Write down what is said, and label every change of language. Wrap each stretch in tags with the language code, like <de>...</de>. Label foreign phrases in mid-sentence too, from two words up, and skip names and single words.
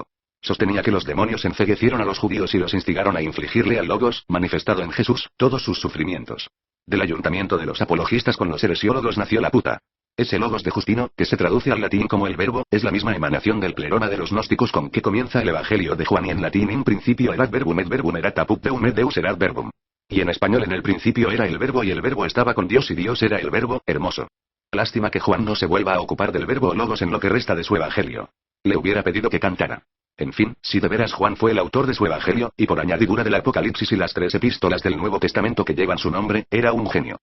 <es>Sostenía que los demonios enceguecieron a los judíos y los instigaron a infligirle al Logos, manifestado en Jesús, todos sus sufrimientos. Del ayuntamiento de los apologistas con los heresiólogos nació la puta. Ese Logos de Justino, que se traduce al latín como el verbo, es la misma emanación del pleroma de los gnósticos con que comienza el Evangelio de Juan, y en latín</es> <la>in principio erat verbum et verbum erat apud Deum et Deus erat verbum.</la> <es>Y en español en el principio era el verbo y el verbo estaba con Dios y Dios era el verbo. Hermoso. Lástima que Juan no se vuelva a ocupar del verbo Logos en lo que resta de su Evangelio. Le hubiera pedido que cantara. En fin, si de veras Juan fue el autor de su Evangelio, y por añadidura del Apocalipsis y las 3 epístolas del Nuevo Testamento que llevan su nombre, era un genio.</es>